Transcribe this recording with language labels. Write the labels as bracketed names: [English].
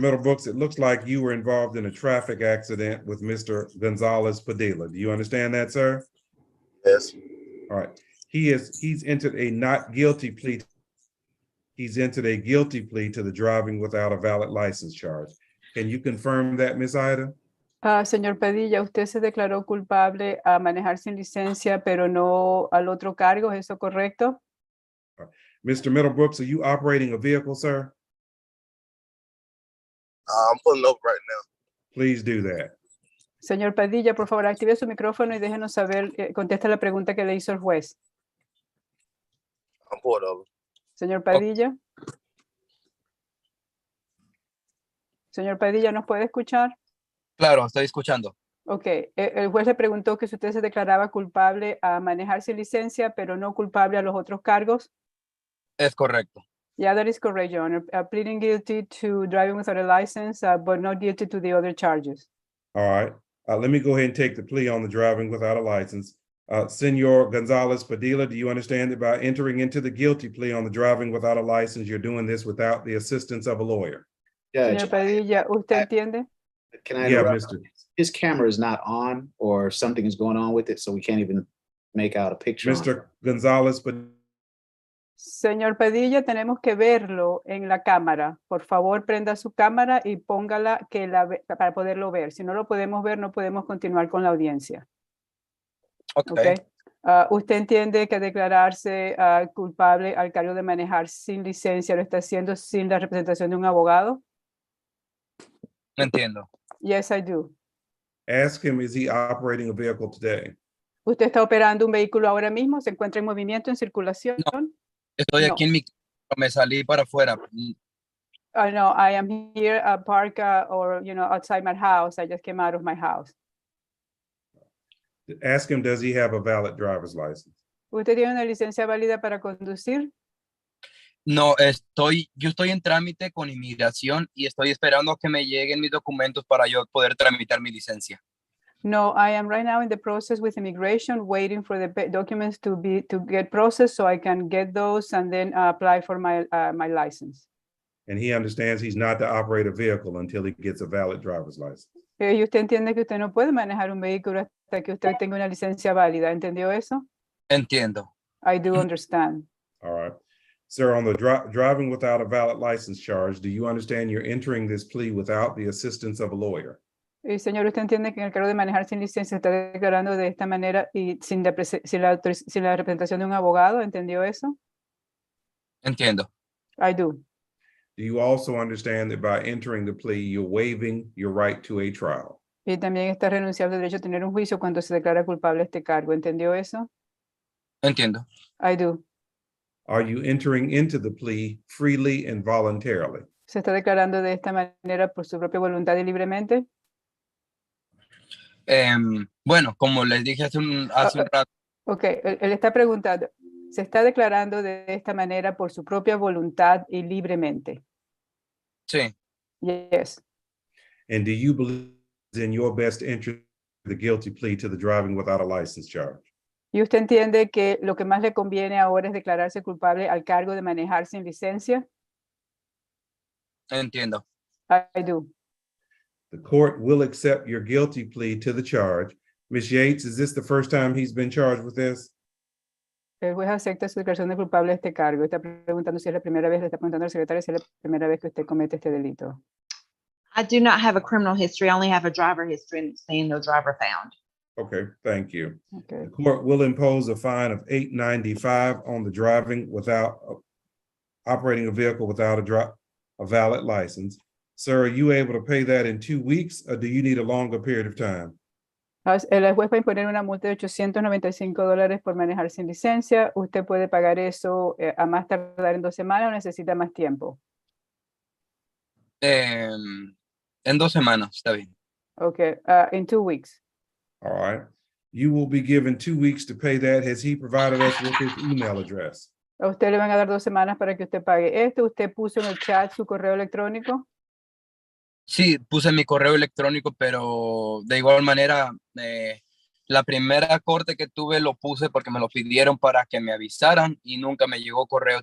[English] Middlebrooks, it looks like you were involved in a traffic accident with Mr. Gonzalez Padilla. Do you understand that, sir? Yes. All right. He's entered a not guilty plea. He's entered a guilty plea to the driving without a valid license charge. Can you confirm that, Ms. Ida? [Spanish] Señor Padilla, usted se declaró culpable a manejar sin licencia, pero no al otro cargo, ¿es eso correcto? [English] Mr. Middlebrooks, are you operating a vehicle, sir? I'm pulling over right now. Please do that. [Spanish] Señor Padilla, por favor, active su micrófono y déjenos saber, contesta la pregunta que le hizo el juez. [English] I'm pulled over. [Spanish] Señor Padilla. Señor Padilla, ¿nos puede escuchar? Claro, estoy escuchando. Ok, el juez le preguntó que si usted se declaraba culpable a manejar sin licencia, pero no culpable a los otros cargos. Es correcto. [English] Yeah, that is correct, Your Honor. Pleading guilty to driving without a license, but not guilty to the other charges. All right. Let me go ahead and take the plea on the driving without a license. Senor Gonzalez Padilla, do you understand that by entering into the guilty plea on the driving without a license, you're doing this without the assistance of a lawyer? Judge, [Spanish] Señor Padilla, ¿usted entiende? [English] can I Yeah, interrupt? Mr. His camera is not on, or something is going on with it, so we can't even make out a picture. on it. Mr. Gonzalez Padilla. [Spanish] Señor Padilla, tenemos que verlo en la cámara. Por favor, prenda su cámara y póngala para poderlo ver. Si no lo podemos ver, no podemos continuar con la audiencia. [English] Okay. [Spanish] ¿Usted entiende que declararse culpable al cargo de manejar sin licencia lo está haciendo sin la representación de un abogado? Entiendo. [English] Yes, I do. Ask him, is he operating a vehicle today? [Spanish] ¿Usted está operando un vehículo ahora mismo? ¿Se encuentra en movimiento, en circulación? Estoy No. aquí en mi casa, me salí para afuera. [English] No, I am here park or, outside my house. I just came out of my house. Ask him, does he have a valid driver's license? [Spanish] ¿Usted tiene una licencia válida para conducir? No, yo estoy en trámite con inmigración y estoy esperando que me lleguen mis documentos para yo poder tramitar mi licencia. [English] No, I am right now in the process with immigration, waiting for the documents to get processed so I can get those and then apply for my license. And he understands he's not to operate a vehicle until he gets a valid driver's license. [Spanish] Y usted entiende que usted no puede manejar un vehículo hasta que usted tenga una licencia válida. ¿Entendió eso? Entiendo. [English] I do understand. All right. Sir, on the driving without a valid license charge, do you understand you're entering this plea without the assistance of a lawyer? [Spanish] Y señor, ¿usted entiende que en el cargo de manejar sin licencia está declarando de esta manera y sin la representación de un abogado? ¿Entendió eso? Entiendo. [English] I do. Do you also understand that by entering the plea, you're waiving your right to a trial? [Spanish] Y también está renunciando al derecho a tener un juicio cuando se declara culpable este cargo. ¿Entendió eso? Entiendo. [English] I do. Are you entering into the plea freely and voluntarily? [Spanish] ¿Se está declarando de esta manera por su propia voluntad y libremente? Bueno, como les dije hace un rato. Ok, él está preguntando, ¿se está declarando de esta manera por su propia voluntad y libremente? Sí. [English] Yes. And do you believe it's in your best interest the guilty plea to the driving without a license charge? [Spanish] ¿Y usted entiende que lo que más le conviene ahora es declararse culpable al cargo de manejar sin licencia? Entiendo. [English] I do. The court will accept your guilty plea to the charge Ms. Yates, is this the first time he's been charged with this? [Spanish] El juez acepta su declaración de culpable de este cargo. Está preguntando si es la primera vez, le está preguntando al secretario si es la primera vez que usted comete este delito. [English] I do not have a criminal history. I only have a driver history and it's saying no driver found. Okay, thank you. Okay. The court will impose a fine of $8.95 on the driving without operating a vehicle without a valid license. Sir, are you able to pay that in 2 weeks or do you need a longer period of time? [Spanish] El juez va a imponer una multa de $895 por manejar sin licencia. ¿Usted puede pagar eso a más tardar en 2 semanas o necesita más tiempo? En 2 semanas, está bien. [English] Okay, in 2 weeks. All right. You will be given 2 weeks to pay that. Has he provided us with his email address? [Spanish] A usted le van a dar 2 semanas para que usted pague esto. ¿Usted puso en el chat su correo electrónico? Sí, puse mi correo electrónico, pero de igual manera, la primera corte que tuve lo puse porque me lo pidieron para que me avisaran y nunca me llegó correo.